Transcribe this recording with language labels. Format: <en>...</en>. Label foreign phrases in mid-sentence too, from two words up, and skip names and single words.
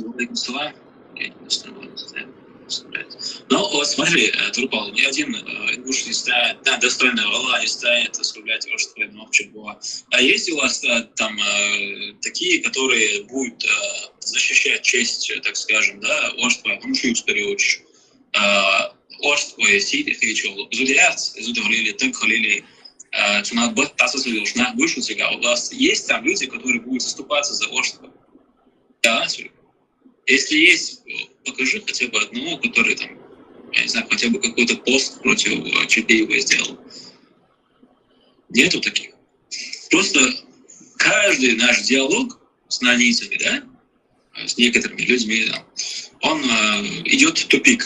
<ru>Ну, вот смотри, Турпал, ни один ингуш не станет, да, достойный Аллах не станет оскорблять ваше Бога. А есть у вас там такие, которые будут защищать честь, так скажем, да, Орства, Амшуюк Стариоч, Орства, Сиди, Хичол, Зудиац, Зудовлили, Тыкхалили, Цунагбат, Тасасовил, Шнах, Вышу Цигал. У вас есть там люди, которые будут заступаться за Орство? Да, если есть, покажи хотя бы одного, который там, я не знаю, хотя бы какой-то пост против Чапеева сделал. Нету таких. Просто каждый наш диалог с нанийцами, да, с некоторыми людьми, да, он идет в тупик.</ru>